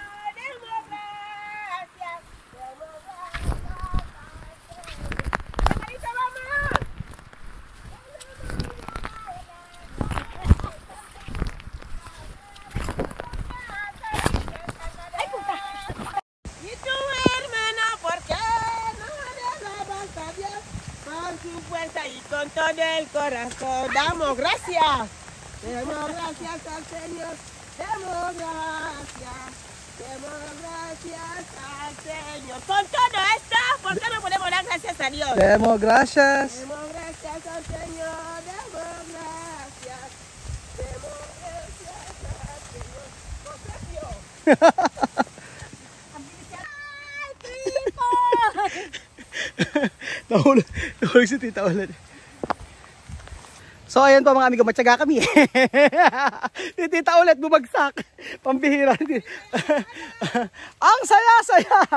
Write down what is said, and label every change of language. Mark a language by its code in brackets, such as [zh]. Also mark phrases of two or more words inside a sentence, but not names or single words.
[tl] Demokrasya! Demokrasya! Sa karito, mama! Ay, puta! [es] Y tu hermano, ¿por qué no le alabas a Dios? Con su fuerza y con todo el corazón damos gracias. Demos gracias al Señor. Demos gracias. Demos gracias al Señor. Con todo esto, ¿por qué no podemos dar gracias a Dios? Demo, gracias. Demos gracias al Señor. Demos gracias. Demos gracias al Señor. Con gracias. ¡Ay, tipo! [tl] Nahulog si tita ulit. So ayan po mga amigo, matyaga kami. Si tita ulit bumagsak. Pambihira. Ang saya-saya.